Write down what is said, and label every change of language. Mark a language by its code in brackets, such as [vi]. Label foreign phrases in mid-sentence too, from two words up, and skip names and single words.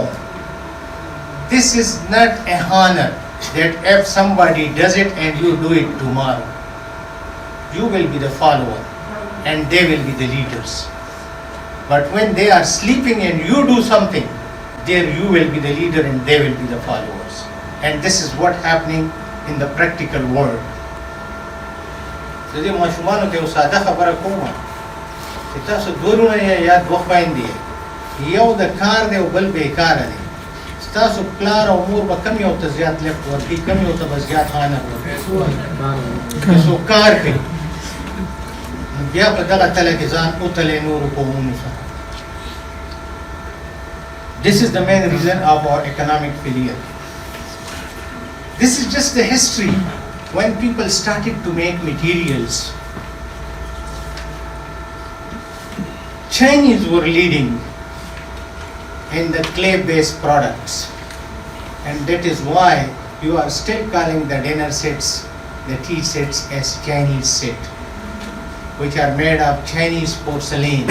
[en] This is not a honor that if somebody does it and you do it tomorrow, you will be the follower and they will be the leaders. But when they are sleeping and you do something, there you will be the leader and they will be the followers. And this is what happening in the practical world. [ps] زه ماشومانو ته یو ساده خبره کوم چې تاسو دورونه یا دوه خویندې یو د کار دی او بل بیکاره دی ستاسو پلار او مور به کم یو ته زیات لیفت ورکوي، کم یو ته به زیات هانر ورکوي، که څوک کار کوي نو بیا په دغه تله کې ځان وتلی نورو قومونو سره. [en] This is the main reason of our economic failure. This is just the history. When people started to make materials, Chinese were leading in the clay-based products, and that is why you are still calling the dinner sets, the tea sets as Chinese set, which are made of Chinese porcelain.